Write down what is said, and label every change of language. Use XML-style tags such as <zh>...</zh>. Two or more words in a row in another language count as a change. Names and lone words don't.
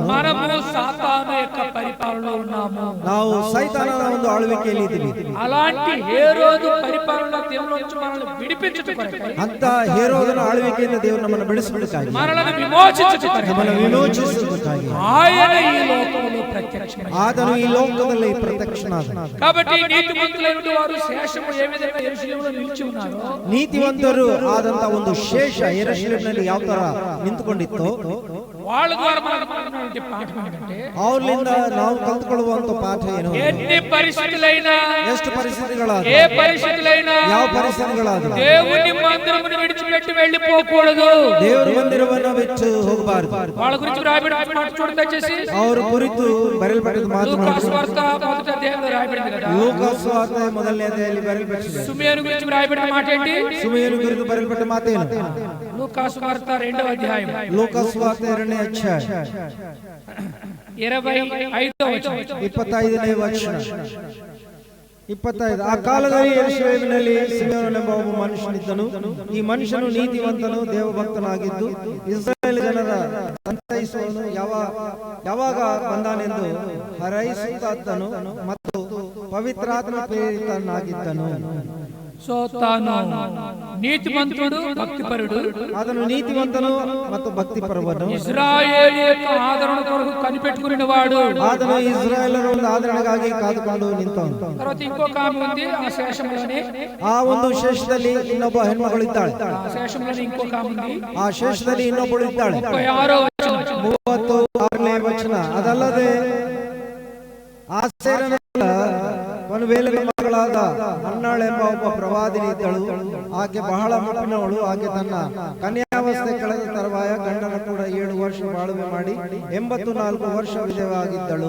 <te>మనము సాతాను యొక్క పరిపాలనలో ఉన్నాము.</te> <kn>ನಾವು ಸೈತಾನನ ಒಂದು ಆಳ್ವಿಕೆಯಲ್ಲಿ ಇದ್ದೀವಿ.</kn> <te>అలాంటి హేరోదు పరిపాలన దేవుని నుంచి మనల్ని విడిపించుటకు,</te> <kn>ಅಂತ ಹೇರೋದನ ಆಳ್ವಿಕೆಯಿಂದ ದೇವರು ನಮ್ಮನ್ನು ಬಿಡಿಸಬೇಕಾಗಿ,</kn> <te>మనల్ని విమోచించుటకు,</te> <kn>ನಮ್ಮನ್ನು ವಿಮೋಚಿಸುವುದಕ್ಕಾಗಿ</kn> <te>ఆయన ఈ లోకంలో ప్రత్యక్షమయ్యాడు.</te> <kn>ಆತನು ಈ ಲೋಕದಲ್ಲಿ ಪ್ರತ್ಯಕ್ಷನಾದ.</kn> <te>కాబట్టి నీతిమంతులైన వారు శేషము ఏ విధంగా యెరూషలేములో నిలిచి ఉన్నారో,</te> <kn>ನೀತಿವಂತರು ಆದಂತ ಒಂದು ಶೇಷ ಯೆರೂಸಲೇಮಿನಲ್ಲಿ ಯಾವ ತರ ನಿಂತುಕೊಂಡಿತ್ತು,</kn> <te>వాళ్ళ ద్వారా మనకు ఉన్నటువంటి పాఠం ఏంటంటే,</te> <kn>ಅವ್ರಿಂದ ನಾವು ಕಲ್ತುಕೊಳ್ಳುವಂತ ಪಾಠ ಏನು?</kn> <te>ఎన్ని పరిస్థితులైనా,</te> <kn>ಎಷ್ಟು పరిస్థిತಿಗಳಾದ,</kn> <te>ఏ పరిస్థితులైనా,</te> <kn>ಯಾವ ಪರಿಸ್ಥಿತಿಗಳಾದ</kn> <te>దేవుని మందిరమును విడిచిపెట్టి వెళ్ళిపోకూడదు.</te> <kn>ದೇವರ ಮಂದಿರವನ್ನು ಬಿಟ್ಟು ಹೋಗಬಾರದು.</kn> <te>వాళ్ళ గురించి రాయబడిన మాట చూడండి దయచేసి.</te> <kn>ಅವರ ಕುರಿತು ಬರೆಯಲ್ಪಟ್ಟಿದ ಮಾತು</kn> <te>లూకా సువార్త మొదటి అధ్యాయంలో రాయబడింది కదా.</te> <kn>ಲೂಕಾ ಸುವಾರ್ತೆ ಮೊದಲನೇ ಅಧ್ಯಾಯದಲ್ಲಿ ಬರೆಯಲ್ಪಟ್ಟಿದೆ.</kn> <te>సుమేరు గురించి రాయబడిన మాట ఏంటి?</te> <kn>ಸುಮೇರು ಕುರಿತು ಬರೆಯಲ್ಪಟ್ಟ ಮಾತೇನು?</kn> <te>లూకా సువార్త 2వ అధ్యాయం</te> <kn>ಲೂಕಾ ಸುವಾರ್ತೆ 2ನೇ ಅಧ್ಯಾಯ</kn> <te>25వ వచనం.</te> <kn>25ನೇ ವಚನ. 25. ಆ ಕಾಲದಲ್ಲಿ ಯೆರೂಸಲೇಮಿನಲ್ಲಿ ಸಿಮೆಯೋನನೆಂಬ ಒಬ್ಬ ಮನುಷ್ಯನಿದ್ದನು. ಈ ಮನುಷ್ಯನು ನೀತಿವಂತನು, ದೇವಭಕ್ತನಾಗಿದ್ದು ಇಸ್ರಾಯೇಲ್ ಜನರ ಸಂತೈಸುವನು. ಯಾವಾಗ ಬಂದಾನೆಂದು ಹರೈಸುತ್ತಾದ್ದನು ಮತ್ತು ಪವಿತ್ರಾತ್ಮ ಪ್ರೇರಿತನಾಗಿದ್ದನು.</kn> <te>సో తాను నీతిమంతుడు, భక్తిపరుడు.</te> <kn>ಆತನು ನೀತಿವಂತನು ಮತ್ತು ಭಕ್ತಿಪರವನು.</kn> <te>ఇశ్రాయేలు యొక్క ఆదరణ కొరకు కనిపెట్టుకునేవాడు.</te> <kn>ಆತನು ಇಸ್ರಾಯೇಲರ ಒಂದು ಆದರಣೆಗಾಗಿ ಕಾದುಕೊಂಡು ನಿಂತವನು.</kn> <te>తర్వాత ఇంకొక ఆమె ఉంది ఆ శేషంలోనే.</te> <kn>ಆ ಒಂದು ಶೇಷದಲ್ಲಿ ಇನ್ನೊಬ್ಬ ಹೆಣ್ಮಗಳು ಇದ್ದಾಳೆ.</kn> <te>ఆ శేషంలోనే ఇంకొక ఆమె ఉంది.</te> <kn>ಆ ಶೇಷದಲ್ಲಿ ಇನ್ನೊಬ್ಬಳು ಇದ್ದಾಳೆ.</kn> <te>36వ వచనం.</te> <kn>36ನೇ ವಚನ. ಅದಲ್ಲದೆ ಆಸೇರನ ಪನುವೇಲನ ಮಗಳಾದ ಹನ್ನಾಳ ಎಂಬ ಒಬ್ಬ ಪ್ರವಾದಿನಿ ಇದ್ದಳು. ಆಕೆ ಬಹಳ ಮುಪ್ಪಿನವಳು. ಆಕೆ ತನ್ನ ಕನ್ಯಾವಸ್ಥೆ ಕಳೆದ ತರುವಾಯ ಗಂಡನ ಕೂಡ 7 ವರ್ಷ ಬಾಳುವೆ ಮಾಡಿ 84 ವರ್ಷ ವಿಧವಾಗಿದ್ದಳು.</kn>